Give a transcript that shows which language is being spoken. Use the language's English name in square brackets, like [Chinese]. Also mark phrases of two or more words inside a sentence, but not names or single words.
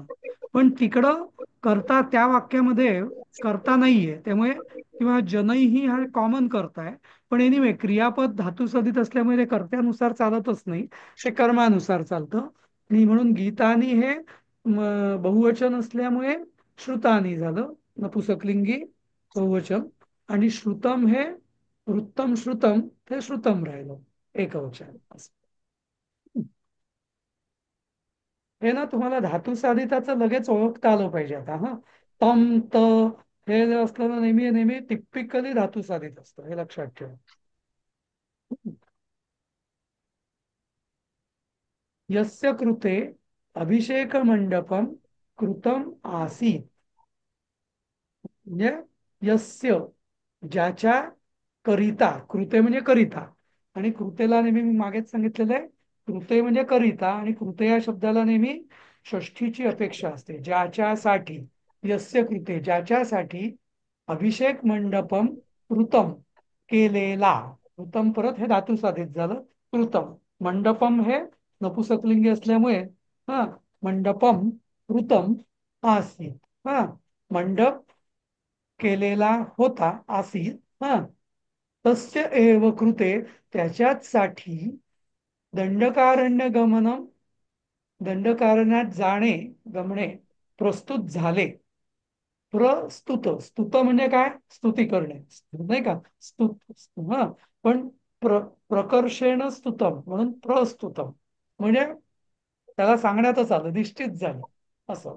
[Marathi] पण तिकडं कर्ता त्या वाक्यामध्ये कर्ता नाहीये, त्यामुळे किंवा जनैही हा कॉमन कर्ता आहे. पण एनिवे क्रियापद धातू साधित असल्यामुळे ते कर्त्यानुसार चालतच नाही, ते कर्मानुसार चालतं. आणि म्हणून गीतानी हे बहुवचन असल्यामुळे श्रुतानी झालं, नपुसकलिंगी बहुवचन. आणि श्रुतम हे वृत्तम श्रुतम ते श्रुतम राहिलं एकवचन असं. हे ना तुम्हाला धातू साधिताचं लगेच ओळखता आलं पाहिजे आता. हा, तम त हे जे असलं ना, नेहमी नेहमी टिपिकली धातू साधित असतं, हे लक्षात ठेवा. [Sanskrit] यस्य कृते अभिषेक मंडपम कृतम आसीत. [Marathi] म्हणजे यस्य ज्याच्या करिता, कृते म्हणजे करिता, आणि कृतेला नेहमी मी मागेच सांगितलेलं आहे, कृते म्हणजे करिता, आणि कृते या शब्दाला नेहमी षष्ठीची अपेक्षा असते. ज्याच्यासाठी, [Sanskrit] यस्य कृते ज्याच्यासाठी, अभिषेक मंडपम कृतम केलेला. [Marathi] कृतम परत हे धातू साधित झालं, कृतम. मंडपम हे नपुसकलिंगी असल्यामुळे हा, [Sanskrit] मंडपम कृतम आसीत. [Marathi] हा, मंडप केलेला होता, आसीत. हा, [Sanskrit] तस्य एव कृते [Marathi] त्याच्याच साठी, [Sanskrit] दंडकारण्य गमनम [Marathi] दंडकारण्यात जाणे, गमणे, प्रस्तुत झाले. प्रस्तुत, स्तुत म्हणजे काय? स्तुती करणे, नाही का, स्तुत. हा, पण [Sanskrit] प्रकर्षेण स्तुतम [Marathi] म्हणून प्रस्तुतम म्हणजे त्याला सांगण्यातच आलं, निश्चित झालं असं.